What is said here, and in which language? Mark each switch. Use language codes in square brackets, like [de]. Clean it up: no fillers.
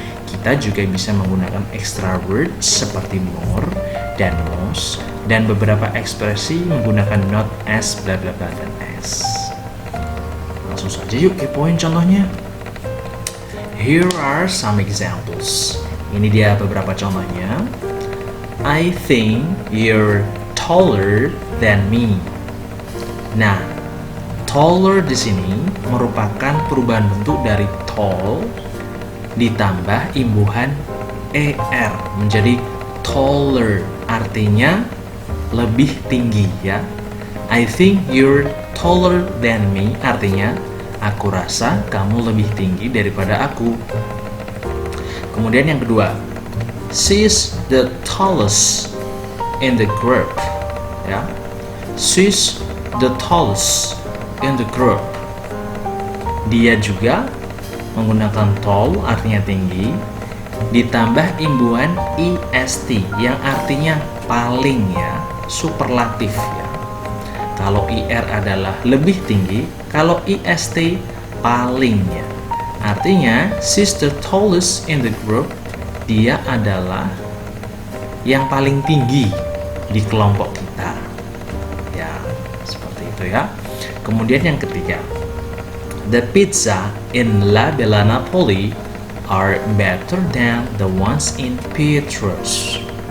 [id] Kita juga bisa menggunakan extra words seperti more dan most, dan beberapa ekspresi menggunakan not as bla bla bla dan as. Langsung saja yuk kepoin contohnya. [en] Here are some examples. [id] Ini dia beberapa contohnya. [en] I think you're taller than me. [id] Nah, taller di sini merupakan perubahan bentuk dari tall ditambah imbuhan er menjadi taller, artinya lebih tinggi ya. [en] I think you're taller than me, [id] artinya aku rasa kamu lebih tinggi daripada aku. Kemudian yang kedua, [en] she's the tallest in the group [id] ya. [en] She's the tallest in the group. [id] Dia juga menggunakan tall, artinya tinggi, ditambah imbuhan est yang artinya paling ya, superlatif ya. Kalau ir adalah lebih tinggi, kalau ist palingnya. [en] Artinya, she's the tallest in the group. [id] Dia adalah yang paling tinggi di kelompok kita. Ya, seperti itu ya. Kemudian yang ketiga, [en] the pizza in La Bella Napoli are better than the ones in Petrus.